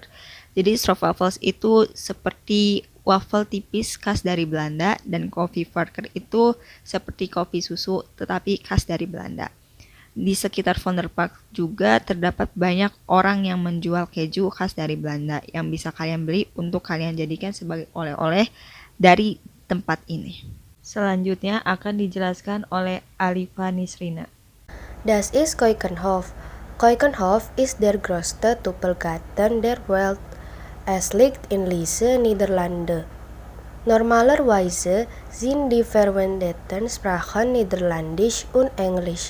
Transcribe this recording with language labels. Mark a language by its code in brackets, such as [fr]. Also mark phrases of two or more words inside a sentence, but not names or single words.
[id] Jadi stroopwafels itu seperti waffle tipis khas dari Belanda dan koffieverkehr itu seperti kopi susu tetapi khas dari Belanda. Di sekitar Vondelpark juga terdapat banyak orang yang menjual keju khas dari Belanda yang bisa kalian beli untuk kalian jadikan sebagai oleh-oleh dari tempat ini. Selanjutnya akan dijelaskan oleh Alifa Nisrina. [de] Das ist Keukenhof. Keukenhof ist der größte Tupelgarten der Welt. Es liegt in Liese, Niederlande. Normalerweise sind die verwendeten Sprachen Niederländisch und Englisch.